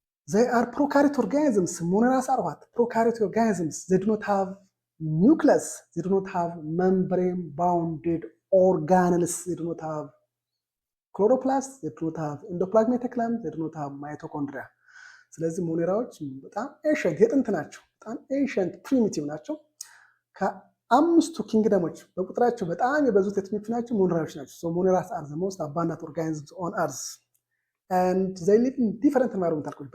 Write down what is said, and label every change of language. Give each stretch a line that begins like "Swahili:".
English: They are prokaryote organisms. Moneras are what? Prokaryote organisms. They do not have nucleus. They do not have membrane-bounded organelles. They do not have chloroplast. They do not have endoplasmic reticulum. They do not have mitochondria.
Amharic: ስለዚህ ሞኔራዎች በጣም ኤንሸንት የጥንት ናቸው። በጣም ኤንሸንት ፕሪሚቲቭ ናቸው። ከአምስቱ ኪንግደሞች በቁጥራቸው በጣም የበዙት የትኞቹ ናቸው? ሞኔራዎች ናቸው።
English: So moneras are the most abundant organisms on Earth. And they live in different environmental conditions.